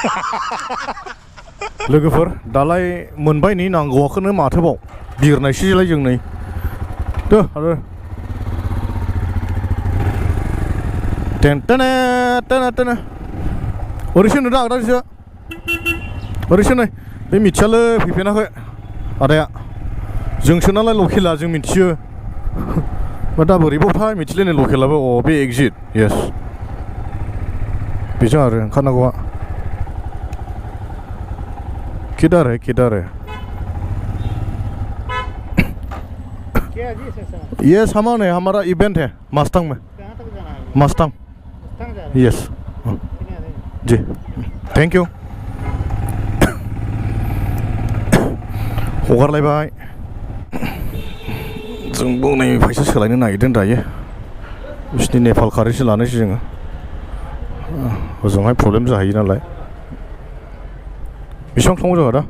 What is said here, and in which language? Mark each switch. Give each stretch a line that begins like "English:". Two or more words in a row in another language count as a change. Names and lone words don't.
Bodo: लोगोफोर दालाय मोनबाय नै नांगौआखौनो माथोबाव बिरनायसैलाय जों नै दो आरो टेन ओरैसो नुदों आगदासो ओरैसो नै बे मिथियालै फैफेनाखै आदाया जोंसो नालाय लकेला जों मिथियो दा बोरैबावथाय मिथिलायनाय लकेलाबो अ बे एक्जिट येस बेजों आरो ओंखारनांगौआ
Hindi: किधर है ये सामान है हमारा इवेंट है मस्तांग में मस्तांग यस जी
English: thank you
Hindi: हगारलायबाय
Bodo: जोंबो नै फैसा सोलायनो नागिरदों दायो बिसिनि नेपाल कारेन्सि लानोसै जोङो ओजोंहाय प्रब्लेम जाहैयो नालाय बेसेबां थांगौ जोंहा दा